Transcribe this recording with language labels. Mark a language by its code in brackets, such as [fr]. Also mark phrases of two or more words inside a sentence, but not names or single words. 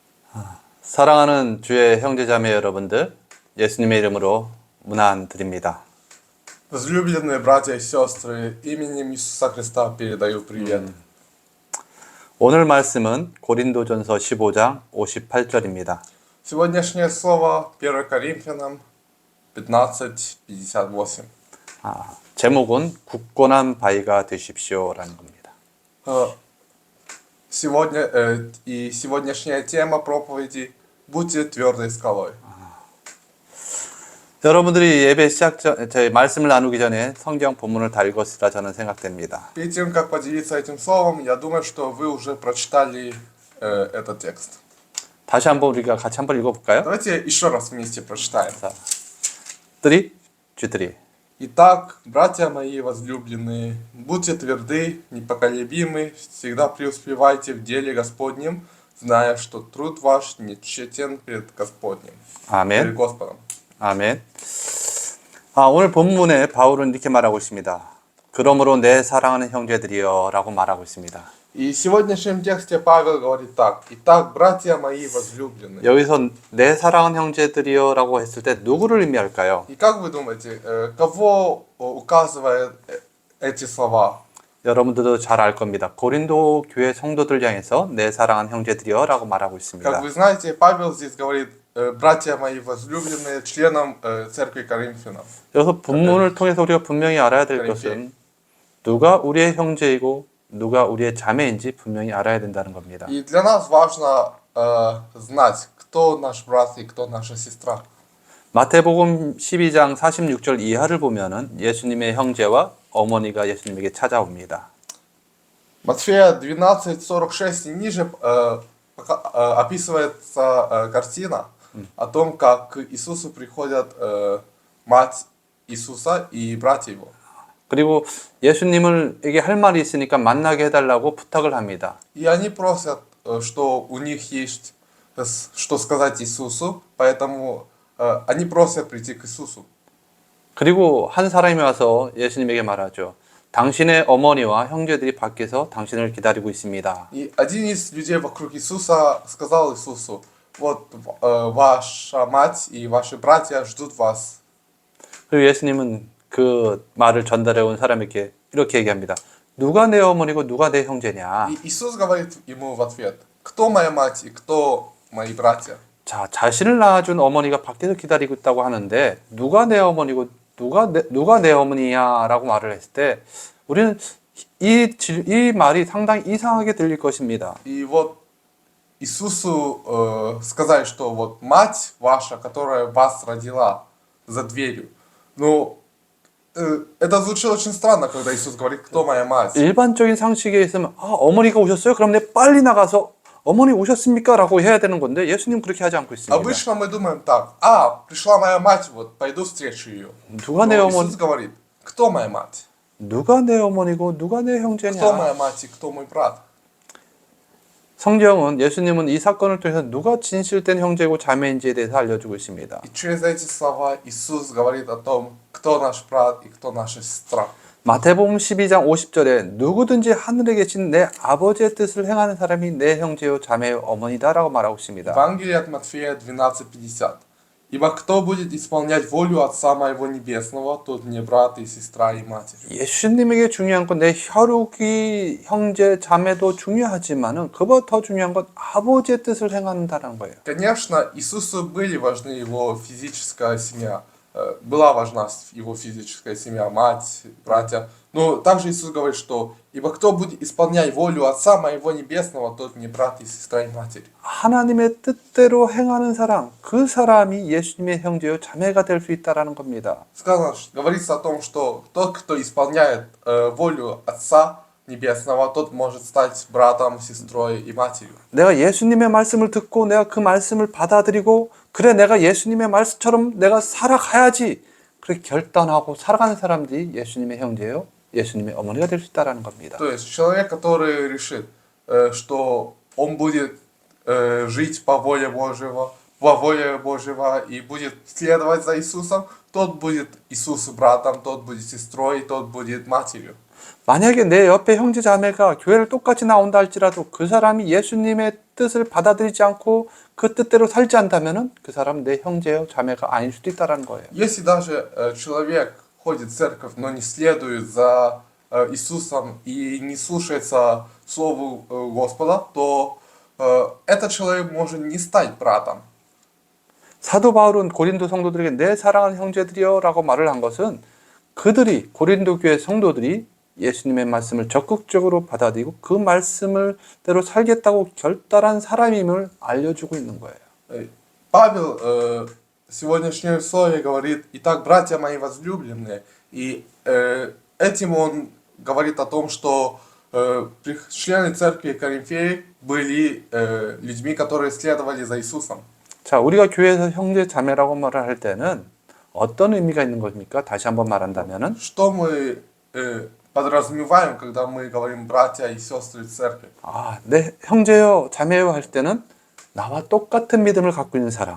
[ko] 사랑하는 주의 형제자매 여러분들, 예수님의 이름으로 문안 드립니다. [ru] Возлюбленные братья и сестры, именем Иисуса Христа передаю привет. [ko] 오늘 말씀은 고린도전서 15장 58절입니다. [ru] Сегодняшнее слово 1 Коринфянам 15:58. [ko] 제목은 굳건한 바위가 되십시오라는 겁니다. [ru] Сегодняшняя тема проповеди «Будьте твердой скалой». [ko] 여러분들이 예배 시작 전, 저희 말씀을 나누기 전에 성경 본문을 다 읽었으라 저는 생각됩니다. [ru] Перед тем, как поделиться этим словом, я думаю, что вы уже прочитали этот текст. [ko] 다시 한번 우리가 같이 한번 읽어볼까요? [ru] Давайте еще раз вместе прочитаем. 3, G3. Итак, братья мои возлюбленные, будьте тверды, непоколебимы, всегда преуспевайте в деле Господнем, зная, что труд ваш не тщетен перед Господнем, перед [ko] 아멘. [ru] Господом. [ko] 아멘. 오늘 본문에 바울은 이렇게 말하고 있습니다. 그러므로 내 사랑하는 형제들이여 라고 말하고 있습니다. [ru] И в сегодняшнем тексте Павел говорит так. Итак, братья мои возлюбленные. [ko] 여기서 내 사랑하는 형제들이여 라고 했을 때 누구를 의미할까요? [ru] И как вы думаете, кого указывают эти слова? [ko] 여러분들도 잘 알 겁니다. 고린도 교회 성도들 향해서 내 사랑하는 형제들이여 라고 말하고 있습니다. [ru] Как вы знаете, Павел здесь говорит, братья мои возлюбленные, членам церкви Коринфянам. [ko] 여기서 본문을 통해서 우리가 분명히 알아야 될 그러니까 것은 누가 우리의 형제이고 누가 우리의 자매인지 분명히 알아야 된다는 겁니다. [ru] И для нас важно знать, кто наш брат и кто наша сестра. [ko] 마태복음 12장 46절 이하를 보면은 예수님의 형제와 어머니가 예수님에게 찾아옵니다. [ru] Матфея 12:46 и ниже описывается картина о том, как к Иисусу приходят мать Иисуса и братья его. [ko] 그리고 예수님에게 할 말이 있으니까 만나게 해달라고 부탁을 합니다. [ru] И они просят, что у них есть что сказать Иисусу, поэтому они просят прийти к Иисусу. [ko] 그리고 한 사람이 와서 예수님에게 말하죠. 당신의 어머니와 형제들이 밖에서 당신을 기다리고 있습니다. [ru] И один из людей вокруг Иисуса сказал Иисусу, вот ваша мать и ваши братья ждут вас. [ko] 그리고 예수님은 그 말을 전달해 온 사람에게 이렇게 얘기합니다. 누가 내 어머니고 누가 내 형제냐? [ru] И Иисус говорит ему в ответ, кто моя мать и кто мои братья? [ko] 자, 자신을 낳아준 어머니가 밖에서 기다리고 있다고 하는데 누가 내 어머니고 누가 내 어머니야라고 말을 했을 때 우리는 이 말이 상당히 이상하게 들릴 것입니다. [ru] И вот Иисусу сказали, что вот мать ваша, которая вас родила за дверью. Ну, это звучит очень странно, когда Иисус говорит, кто моя мать. [ko] 일반적인 상식에 있으면 어머니가 오셨어요? 그럼 내 빨리 나가서 어머니 오셨습니까? 라고 해야 되는 건데 예수님 그렇게 하지 않고 있습니다. [ru] Обычно мы думаем так, пришла моя мать, вот пойду встречу ее. [ko] 누가 내 [ru] Но [ko] 어머니, [ru] Иисус говорит, кто моя мать? [ko] 누가 내 어머니고 누가 내 [ru] Кто [ko] 형제냐? [ru] моя мать и кто мой брат? [ko] 성경은 예수님은 이 사건을 통해서 누가 진실된 형제고 자매인지에 대해서 알려주고 있습니다. [ru] И через эти слова Иисус говорит о том, кто наш брат и кто наша сестра. [ko] 마태복음 12장 50절에 누구든지 하늘에 계신 내 아버지의 뜻을 행하는 사람이 내 형제요 자매요 어머니다라고 말하고 있습니다. [ru] Евангелие от Матфея 12:50. Ибо кто будет исполнять волю Отца моего Небесного, тот мне брат и сестра и матерь. [ko] 예수님에게 중요한 건 내 혈육이 형제 자매도 중요하지만은 그보다 더 중요한 건 아버지의 뜻을 행한다는 거예요. [ru] Конечно, Иисусу были важны его физическая семья. Была важна его физическая семья, мать, братья. Но также Иисус говорит, что «Ибо кто будет исполнять волю Отца моего Небесного, тот мне брат и сестра и матерь». [ko] 하나님의 뜻대로 행하는 사람, 그 사람이 예수님의 형제요 자매가 될 수 있다라는 겁니다. [ru] Сказано, говорится о том, что тот, кто исполняет волю Отца Небесного, тот может стать братом, сестрой и матерью. [ko] 내가 예수님의 말씀을 듣고 내가 그 말씀을 받아들이고 그래 내가 예수님의 말씀처럼 내가 살아가야지 그렇게 결단하고 살아가는 사람들이 예수님의 형제요 예수님의 어머니가 될 수 있다는 겁니다. [ru] То есть человек, который решит, что он будет жить по воле Божьего и будет следовать за Иисусом, тот будет Иисусу братом, тот будет сестрой, тот будет матерью. [ko] 만약에 내 옆에 형제 자매가 교회를 똑같이 나온다 할지라도 그 사람이 예수님의 뜻을 받아들이지 않고 그 뜻대로 살지 않다면은 그 사람은 내 형제요 자매가 아닐 수도 있다라는 거예요. [ru] Если даже человек ходит в церковь, но не следует за Иисусом и не слушается Слову Господа, то этот человек может не стать братом. [ko] 사도 바울은 고린도 성도들에게 내 사랑하는 형제들이여라고 말을 한 것은 그들이 고린도 교회 성도들이 예수님의 말씀을 적극적으로 받아들이고 그 말씀을 대로 살겠다고 결단한 사람임을 알려주고 있는 거예요. [ru] Павел в сегодняшнем слове говорит: «Итак, братья мои возлюбленные», и этим он говорит о том, что члены церкви Коринфеи были людьми, которые следовали за Иисусом. [ko] 자, 우리가 교회에서 형제 자매라고 말을 할 때는 어떤 의미가 있는 겁니까? 다시 한번 말한다면은 [ru] Что мы подразумеваем, когда мы говорим братья и сестры в церкви? [ko] 내 형제요, 자매요 할 때는 나와 똑같은 믿음을 갖고 있는 사람.